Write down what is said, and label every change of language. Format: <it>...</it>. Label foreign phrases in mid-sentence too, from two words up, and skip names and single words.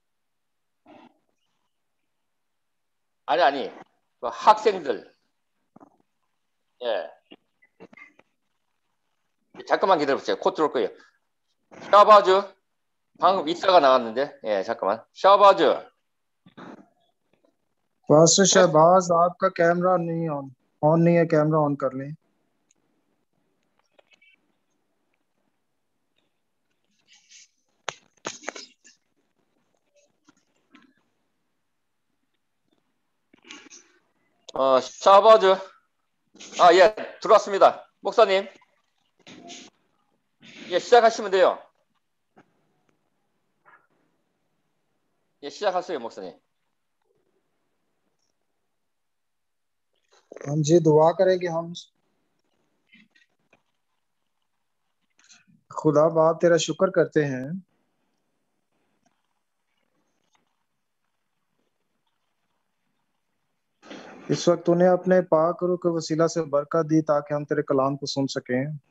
<ko>아니. 그 학생들. 예. 잠깐만 기다려보세요. 곧 들어올 거예요. 샤바즈. 방금 이사가 나왔는데. 예, 잠깐만. 샤바즈.</ko> <ur>پاسٹر شہباز آپ کا کیمرہ نہیں آن نہیں ہے، کیمرہ آن کر لیں.</ur> <ko>샤바즈. 아, 예, 들어왔습니다. 목사님. 예, 시작하시면 돼요. 예, 시작하세요, 목사님.</ko> <ur>ہم جی دعا کریں گے ہم. خدا باپ تیرا شکر کرتے ہیں اس وقت تو نے اپنے پاک روح کے وسیلہ سے برکت دی تاکہ ہم تیرے کلام کو سن سکیں.</ur>